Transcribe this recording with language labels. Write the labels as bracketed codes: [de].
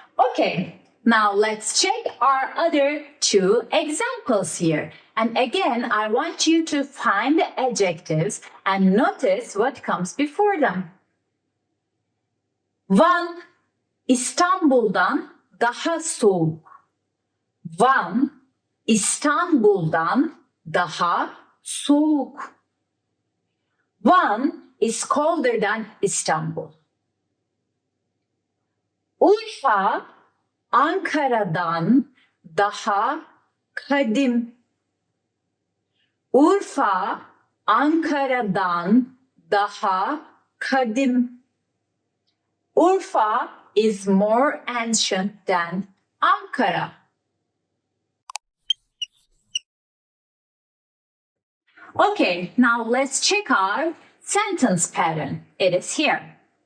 [en] Okay, now let's check our other two examples here. And again, I want you to find the adjectives and notice what comes before them. [tr] Van, İstanbul'dan daha soğuk. Van, İstanbul'dan daha soğuk. [en] Van is colder than Istanbul. [tr] Urfa, Ankara'dan daha kadim. Urfa, Ankara'dan daha kadim. [en] Urfa is more ancient than Ankara. Okay, now let's check our sentence pattern. It is here.